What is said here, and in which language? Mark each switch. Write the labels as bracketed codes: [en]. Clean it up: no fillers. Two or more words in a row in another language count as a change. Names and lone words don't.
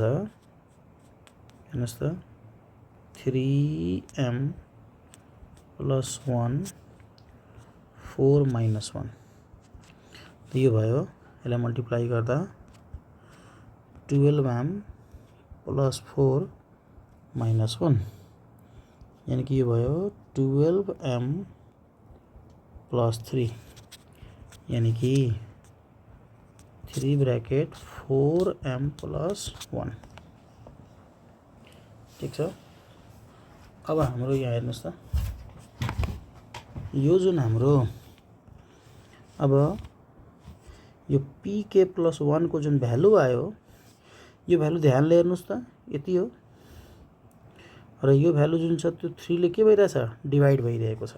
[ne] हेर्नुस् त, 3m + 1 4 - 1 यो भयो। यसलाई मल्टिप्लाई गर्दा 12m + 4 - 1 यानी कि यो भयो 12m + 3 यानी कि 3 ब्रैकेट 4m + 1। ठीक छ, अब हाम्रो यहाँ हेर्नुस् त, यो जुन हाम्रो अब यो pk + 1 को जुन भ्यालु आयो, यो भ्यालु ध्यानले हेर्नुस् त, यति हो। र यो भ्यालु जुन छ त्यो 3 ले के भइरहेछ, डिभाइड भइरहेको छ।